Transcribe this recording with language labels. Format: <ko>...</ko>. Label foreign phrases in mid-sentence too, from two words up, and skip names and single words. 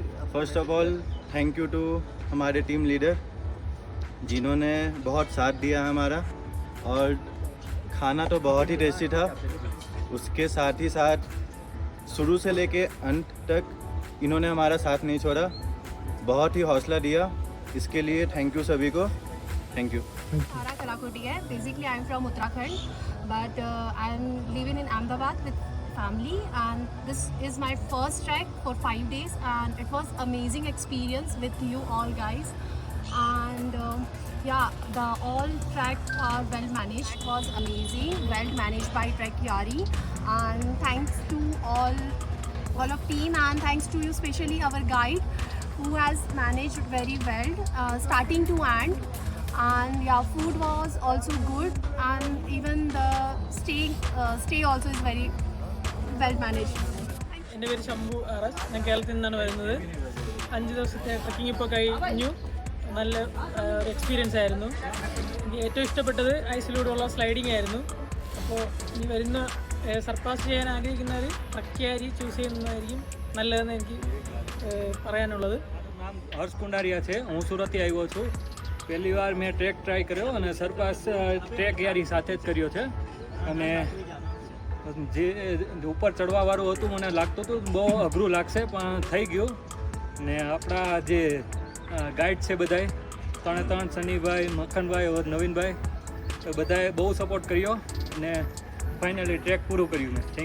<en>first of all thank you to</en> <hi>हमारे टीम लीडर जिन्होंने बहुत साथ दिया हमारा, और खाना तो बहुत ही टेस्टी था। उसके साथ ही साथ शुरू से लेके अंत तक इन्होंने हमारा साथ नहीं छोड़ा, बहुत ही हौसला दिया। इसके लिए</hi> <en>thank you</en> <hi>सभी को,</hi> <en>thank you.</en> <hi>Sara Kalakotti hai.</hi> <en>Basically, I'm from Uttarakhand, but I'm living in Ahmedabad with family, and this is my first trek for 5 days, and it was amazing experience with you all guys. And yeah, the all tracks are well managed. Was amazing, well managed by Trek Yari, and thanks to all of team, and thanks to you, especially our guide who has managed very well, starting to end. And yeah, food was also good, and even the stay also is very well managed.</en> <ml>എൻ്റെ പേര് ശംഭു ആർ.എസ്. ഞാൻ കേരളത്തിൽ നിന്നാണ് വരുന്നത്. 5 ദിവസത്തെ ട്രക്കിംഗ് ഇപ്പോൾ കഴിഞ്ഞു. നല്ല എക്സ്പീരിയൻസ് ആയിരുന്നു. എനിക്ക് ഏറ്റവും ഇഷ്ടപ്പെട്ടത് ഐസിലൂടെയുള്ള സ്ലൈഡിങ് ആയിരുന്നു. അപ്പോൾ ഇനി വരുന്ന സർപ്പാസ് ചെയ്യാൻ ആഗ്രഹിക്കുന്നവർ ട്രക്കിയാരി ചൂസ് ചെയ്യുന്നതായിരിക്കും നല്ലതെന്ന് എനിക്ക് പറയാനുള്ളത്.</ml> <gu>નામ હર્ષ કુંડારિયા છે. હું સુરતથી આવ્યો છું. પહેલી વાર મેં ટ્રેક ટ્રાય કર્યો અને સરપાસ ટ્રેક યારી સાથે જ કર્યો છે. અને જે ઉપર ચડવાવાળું હતું મને લાગતું હતું બહુ અઘરું લાગશે, પણ થઈ ગયું. ને આપણા જે ગાઈડ છે બધાએ ત્રણે સનીભાઈ, મખનભાઈ, નવીનભાઈ, બધાએ બહુ સપોર્ટ કર્યો અને ફાઇનલી ટ્રેક પૂરું કર્યું મેં.</gu>